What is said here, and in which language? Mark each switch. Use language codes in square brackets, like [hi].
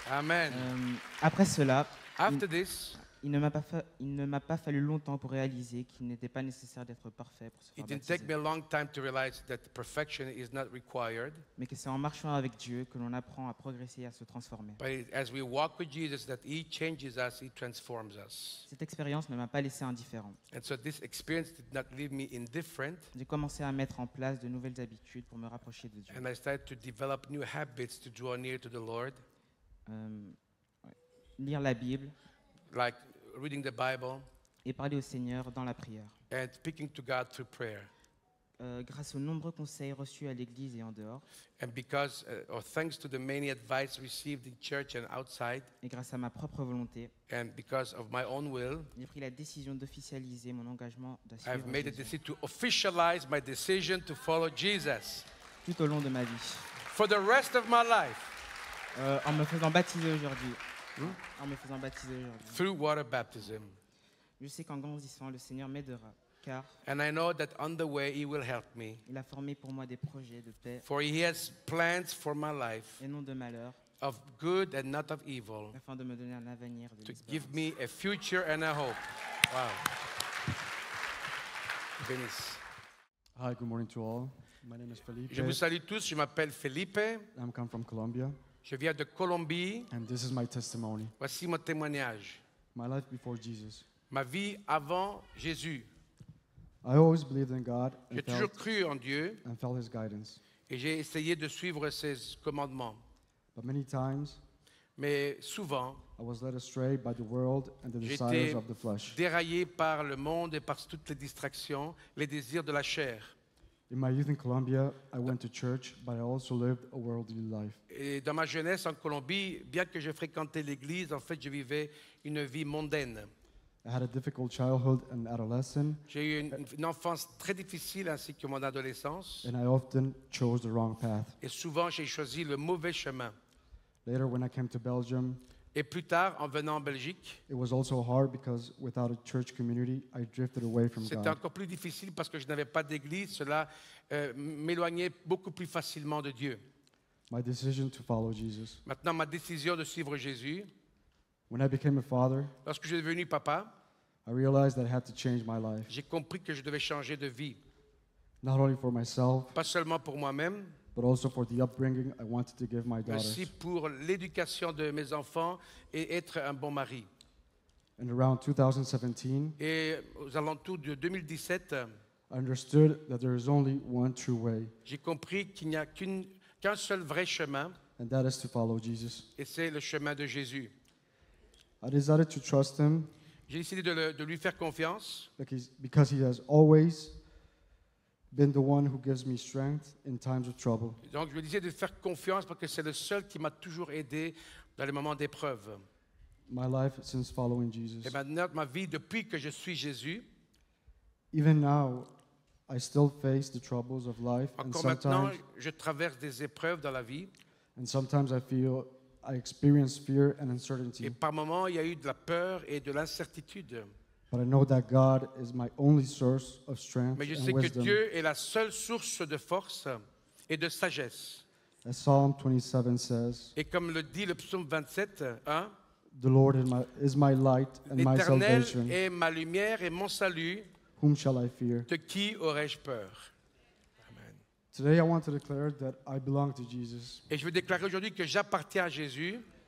[en] Amen. [fr] Après cela, [en] After this, [fr] il ne m'a pas fallu longtemps pour réaliser qu'il n'était pas nécessaire d'être parfait pour se faire [en] it didn't take me [fr] baptiser, [en] a long time to realize that perfection is not required. [fr] mais que c'est en marchant avec Dieu que l'on apprend à progresser et à se transformer. [en] But as we walk with Jesus, that He changes us, He transforms us. [fr] Cette expérience ne m'a pas laissé indifférent. [en] And so this experience did not leave me indifferent, [fr] J'ai commencé à mettre en place de nouvelles habitudes pour me rapprocher de Dieu. [en] and I started to develop new habits to draw near to the Lord, [fr] Lire la Bible [en] like reading the Bible [fr] et parler au Seigneur dans la prière. [en] and speaking to God through prayer. [fr] Grâce aux nombreux conseils reçus à l'église et en dehors, [en] And because, or thanks to the many advice received in church and outside, [fr] et grâce à ma propre volonté, [en] and because of my own will, [fr] j'ai pris la décision d'officialiser mon engagement [en] I've [fr] d'assurer [en] made a [fr] Jésus [en] decision to officialize my decision to follow Jesus [fr] tout au long de ma vie. [en] for the rest of my life [fr] En me faisant baptiser aujourd'hui. En me faisant baptiser aujourd'hui. [en] through water baptism. [fr] Je sais qu'en grandissant, le Seigneur m'aidera, car [en] And I know that on the way He will help me, [fr] il a formé pour moi des projets de paix [en] for He has plans for my life [fr] et non de malheur, [en] of good and not of evil, [fr] afin de me donner un avenir de [en] to [fr] l'espérance. [en] give me a future and a hope. Wow. Venice. Hi, good morning to all. My name is Felipe. [fr] Je vous salue tous, je m'appelle Felipe, [en] I'm come from Colombia, [fr] je viens de Colombie. [en] and this is my testimony. [fr] Voici mon témoignage. [en] My life before Jesus. [fr] Ma vie avant Jésus. [en] I always believed in God [fr] J'ai toujours cru en Dieu [en] and felt His guidance. [fr] et j'ai essayé de suivre ses commandements. [en] But many times, [fr] Mais souvent, [en] I was led astray by the world and the [fr] j'ai [en] desires [fr] été [en] of the flesh. [fr] déraillé par le monde et par toutes les distractions, les désirs de la chair. [en] In my youth in Colombia, I went to church, but I also lived a worldly life. [fr] Et dans ma jeunesse en Colombie, bien que je fréquentais l'église, en fait, je vivais une vie mondaine. [en] I had a difficult childhood and adolescence, [fr] J'ai eu une enfance très difficile ainsi que mon adolescence. [en] and I often chose the wrong path. [fr] Et souvent, j'ai choisi le mauvais chemin. [en] Later, when I came to Belgium, [fr] Et plus tard, en venant en Belgique, [en] it was also hard because without a church community, I drifted away from [fr] c'était [en] God. [fr] encore plus difficile parce que je n'avais pas d'église. Cela m'éloignait beaucoup plus facilement de Dieu. [en] My decision to follow Jesus. [fr] Maintenant, ma décision de suivre Jésus, [en] When I became a father, [fr] lorsque je suis devenu papa, [en] I realized that I had to change my life, [fr] j'ai compris que je devais changer de vie. [en] not only for myself, [fr] Pas seulement pour moi-même, [en] but also for the upbringing I wanted to give my [fr] mais aussi [en] daughters. [fr] pour l'éducation de mes enfants et être un bon mari. [en] And around 2017, [fr] Et aux alentours de 2017, [en] I understood that there is only one true way, [fr] j'ai compris qu'il n'y a qu'un seul vrai chemin, [en] and that is to follow Jesus. [fr] et c'est le chemin de Jésus. [en] I decided to trust Him [fr] J'ai décidé de lui faire confiance [en] because He has always been the one who gives me strength in times of trouble. [fr] Donc, je lui disais de faire confiance parce que c'est le seul qui m'a toujours aidé dans les moments d'épreuve. [en] My life since following Jesus. [fr] Et maintenant, ma vie, depuis que je suis Jésus, [en] Even now, I still face the troubles of life, [fr] encore maintenant, je traverse des épreuves dans la vie. [en] and sometimes I experience fear and [fr] Et [en] uncertainty. [fr] par moments, il y a eu de la peur et de l'incertitude. [en] But I know that God is my only source of strength [fr] Mais je [en] and [fr] sais que [en] wisdom. [fr] Dieu est la seule source de force et de sagesse. [en] As Psalm 27 says, [fr] Et comme le dit le psaume 27, hein, [en] "The Lord is my light and my [fr] l'Éternel [en] salvation. [fr] est ma lumière et mon salut. [en] Whom shall I fear?" [fr] De qui aurais-je peur? Amen. [en] Today I want to declare that I belong to Jesus. [fr] Et je veux déclarer aujourd'hui que j'appartiens à Jésus.